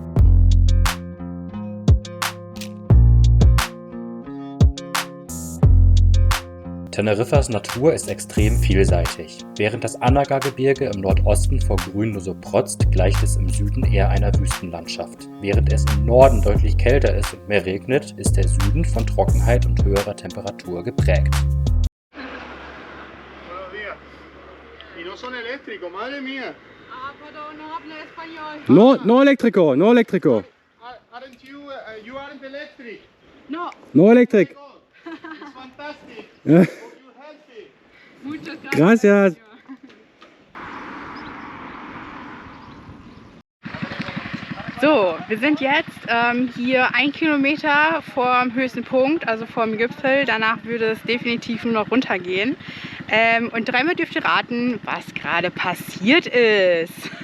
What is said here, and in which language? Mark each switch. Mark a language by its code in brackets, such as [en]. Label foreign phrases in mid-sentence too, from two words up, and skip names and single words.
[de] Teneriffas Natur ist extrem vielseitig. Während das Anaga-Gebirge im Nordosten vor Grün nur so protzt, gleicht es im Süden eher einer Wüstenlandschaft. Während es im Norden deutlich kälter ist und mehr regnet, ist der Süden von Trockenheit und höherer Temperatur geprägt. [es] No son eléctricos, madre mía. Ah, pero no habla español. No eléctrico, no eléctrico. [en] Aren't you, you aren't electric. No, No electric. It's fantastic. [de] Ja. [en] Hope you're healthy. [es] muchas Gracias. [de] So, wir sind jetzt hier 1 Kilometer vorm höchsten Punkt, also vorm Gipfel. Danach würde es definitiv nur noch runtergehen. Und dreimal dürft ihr raten, was gerade passiert ist.